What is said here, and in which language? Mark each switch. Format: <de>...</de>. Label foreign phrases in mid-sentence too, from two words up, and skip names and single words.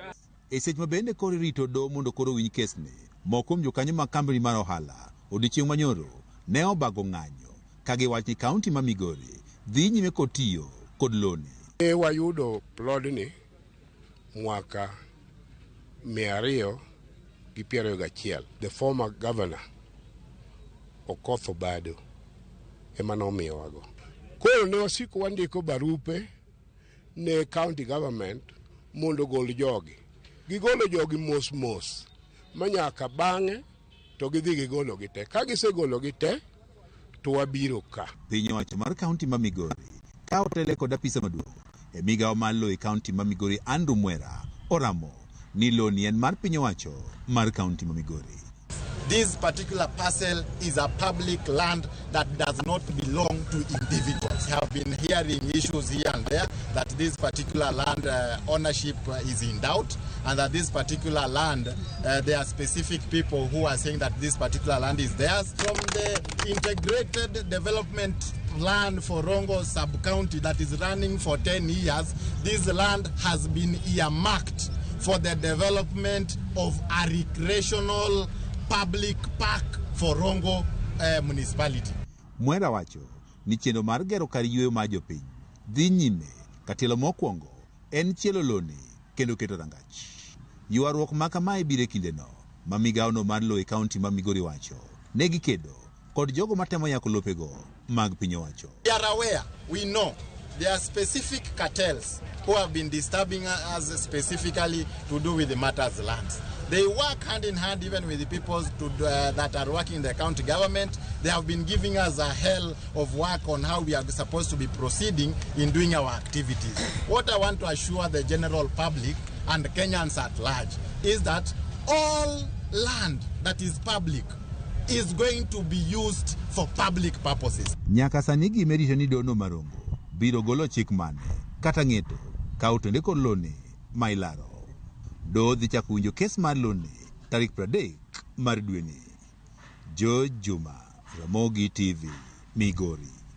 <luo>e seche mabende koro rito do mondo koro winj kesni moko kuom jokanyo mag kambni mar ohala odiochieng' manyoro ne obago ng'anyo ka giwacho ni kaunti ma Migori dhi nyime kod tiyo kod loni. Wayudo plodni mwaka 221.</luo> <en>The former governor Okoth Obado</en> <luo>ema nomiyowago. Koro ne wasiko wandiko barupe ne</luo> <en>county government</en> <luo>mondo gol jogi. Gigolo jogi mos manyaka bang'e to gidhi gigolo gite. Ka gisegolo gite to wabiro ka. Piny owacho mar kaunti ma Migori ka otele kod apisa maduong' e migawo mar lo e kaunti ma Migori Andrew Mwera oramo ni loni en mar piny owacho mar kaunti ma Migori.</luo> <en>This particular parcel is a public land that does not belong to individuals. We have been hearing issues here and there that this particular land ownership is in doubt, and that this particular land, there are specific people who are saying that this particular land is theirs. From the integrated development plan for Rongo sub-county that is running for 10 years, this land has been earmarked for the development of a recreational public park for Rongo municipality. Mwera wacho ni chenro mar gero kar yweyo mar jopiny dhi nyime ka tielo mokwongo en chielo loni kendo keto rangach. Ywaruok ma kamae biro e kindeno ma migawono mar lo e kaunti ma Migori wacho ne gikedo kod jogo matemo yako lopego mag piny owacho. We are aware, we know there are specific cartels who have been disturbing us specifically to do with the matters lands. They work hand in hand even with the people that are working in the county government. They have been giving us a hell of work on how we are supposed to be proceeding in doing our activities. What I want to assure the general public and Kenyans at large is that all land that is public is going to be used for public purposes.</en> <luo>Nyaka sani gimerito ni dono marongo biro golo chik mane kata ng'eto ka otende kod loni ma ilaro. Do dhi chako winjo kes mar loni tarik 30 mar dweni. George Juma, Ramogi TV, Migori.</luo>